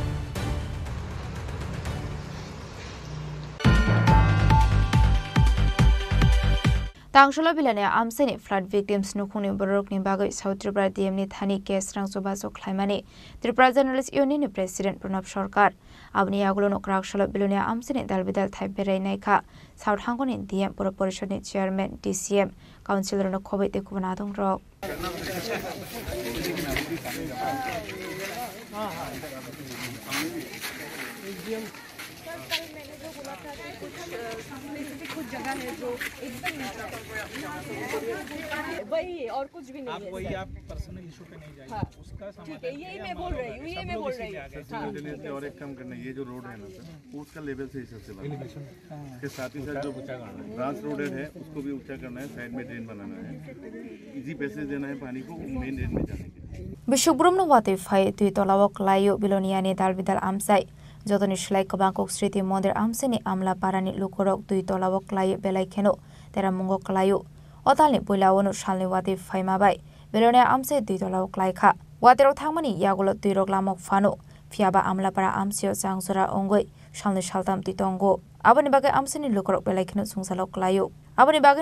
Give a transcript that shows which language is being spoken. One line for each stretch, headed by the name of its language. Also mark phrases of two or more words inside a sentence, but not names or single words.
Kok Borok: Tangsholo bilane amseni
English: flood victims
Kok Borok: nukhuni borokni bagai South Tripura DM ni thani case rangsoba so khlaimani Tripura Journalist Union ni President Pranab Sarkar abni agulo nokraksholo bilane amseni dalbidal thai berai naikha South Hangoni DM Pura Porishod ni Chairman DCM Councilor no khobai te kubana dong rok
Hindi: कुछ जगह है जो एकदम वही है और कुछ भी नहीं है। वही आप
English: personal issue
Hindi: पे नहीं जाइए, उसका ठीक है, यही मैं बोल रही हूँ, यही मैं बोल रही हूँ। और एक काम करना, ये जो रोड है ना सर, उसका लेवल से हिसाब से इसके साथ ही साथ जो
English: branch road
Hindi: है उसको भी ऊंचा करना है, साइड में ड्रेन बनाना है,
English: easy passage
Hindi: देना है पानी को
English: main drain
Hindi: में जाने के लिए।
Kok Borok: Bishubramno wate phai tui tolawok layo biloniani dalbidal amsai Jotoni shlai kabangkok Sriti Mondir amseni amla parani lukorok tui tolawok layo belai kheno tera mungok layo Otalni puilawonu shalni wate phai mabai bilonia amse tui tolawok lai kha waterok thangmani yagulo tui rok lamok fano fiaba amla para amsio changsura ongoi shalni shaltam tui tongo aboni bagai amseni lukorok belai kheno sungsalok layo Abani bagino